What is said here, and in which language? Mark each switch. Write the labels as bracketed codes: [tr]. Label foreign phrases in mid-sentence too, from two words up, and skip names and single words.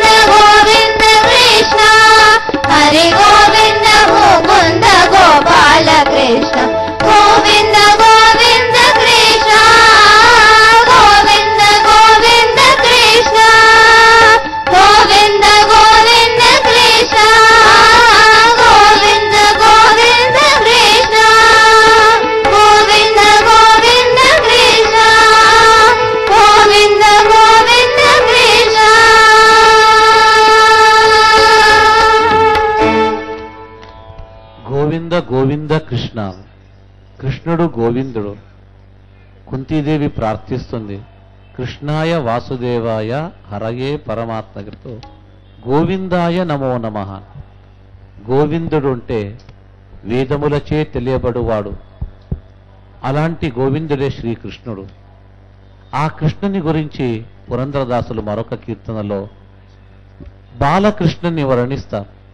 [kn] ಗೋವಿಂದ ಕೃಷ್ಣ ಹರಿ ಗೋವಿಂದ ಮುಕುಂದ ಗೋಪಾಲ ಕೃಷ್ಣ ಗೋವಿಂದ ಗೋವಿಂದ ಕೃಷ್ಣ ಗೋವಿಂದ ಗೋವಿಂದ ಕೃಷ್ಣ ಗೋವಿಂದ ಗೋವಿಂದ ಕೃಷ್ಣ ಗೋವಿಂದ ಗೋವಿಂದ ಕೃಷ್ಣ ಗೋವಿಂದ ಗೋವಿಂದ ಕೃಷ್ಣ ಗೋವಿಂದ ಗೋವಿಂದ ಕೃಷ್ಣ [te] గోవింద గోవింద కృష్ణ కృష్ణుడు గోవిందుడు కుంతీదేవి ప్రార్థిస్తుంది [sa] కృష్ణాయ వాసుదేవాయ హరయే పరమాత్మతో గోవిందాయ నమో నమః [te] గోవిందుడు అంటే వేదములచే తెలియబడువాడు అలాంటి గోవిందుడే శ్రీకృష్ణుడు ఆ కృష్ణుని గురించి పురంధరదాసులు మరొక కీర్తనలో బాలకృష్ణుని వర్ణిస్తారు